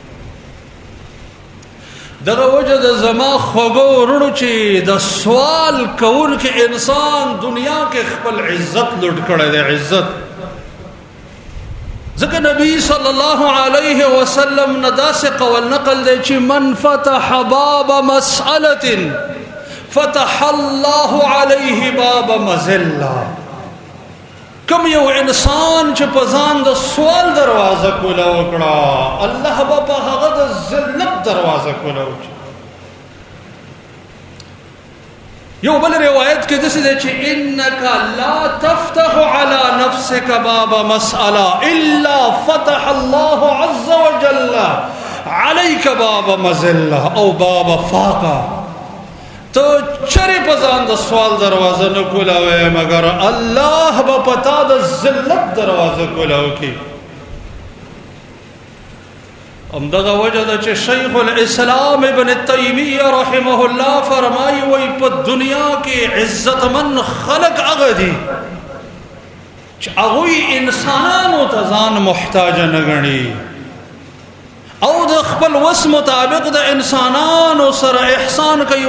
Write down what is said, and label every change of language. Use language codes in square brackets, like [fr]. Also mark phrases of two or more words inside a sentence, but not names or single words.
[ps] دغه وجه د زما خوږو وروڼو چې د سوال کوونکي انسان دنیا کې خپل عزت لوټ کړی دی. عزت ځکه نبی [ar] صلی الله علیه وسلم [ps] نه داسې قول نقل دی چې [ar] من فتح باب مسألة فتح الله علیه باب مذلة. [ps] کم یو انسان چې په ځان د سوال دروازه کوله وکړه، الله به په هغه د ذلت دروازه کوله وکړي. یو بل روایت کې داسې دی چې [ar] انک لا تفتح على نفسك باب مسألة الا فتح الله عز وجل عليك باب مذلة او باب فاقة. [ps] تو چرې په ځان د سوال دروازه نه کولاوې مګر الله به پتا د ذلت دروازه کولاو کی. همدغه وجه ده چې شیخ الاسلام ابن تیمیه [ar] رحمه الله [ps] فرمایي وی په دنیا کې عزتمن خلق هغه دي چې هغوی انسانانو ته ځان محتاج نه ګڼي او د خپل وس مطابق د انسانانو سره احسان کوي.